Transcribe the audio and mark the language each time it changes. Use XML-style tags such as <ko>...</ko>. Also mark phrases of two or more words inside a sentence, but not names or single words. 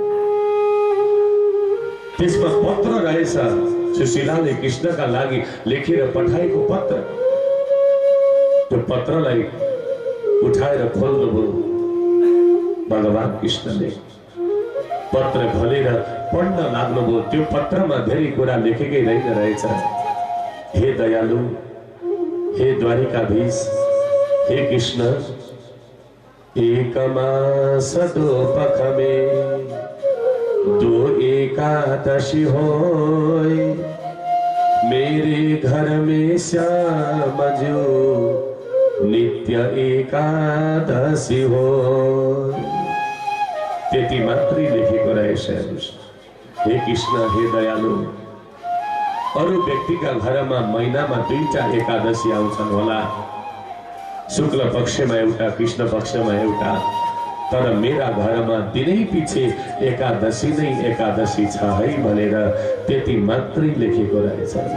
<ne>त्यसमा पत्र रहेछ, सुशीलाले कृष्णका लागि लेखेर पठाएको पत्र। त्यो पत्रलाई उठाएर खोल्नुभयो भगवान कृष्णले। पत्र खोलेर पढ्न लाग्नुभयो। त्यो पत्रमा धेरै कुरा लेखेकै रहेछ।</ne> <hi>हे दयालु, हे द्वारिकाधीश, हे कृष्ण, एक मास 2 पख में 2 एकादशी होय, मेरे घर में श्याम जो नित्य एकादशी हो।</hi> <ne>त्यति मात्रै लेखेको रहेछ। हे कृष्ण, हे दयालु, अरू व्यक्तिका घरमा महिनामा 2टा एकादशी आउँछन् होला, शुक्ल पक्षमा एउटा, कृष्ण पक्षमा एउटा, तर मेरा घरमा दिनै पछि एकादशी नै एकादशी छ है भनेर त्यति मात्रै लेखेको रहेछ।</ne>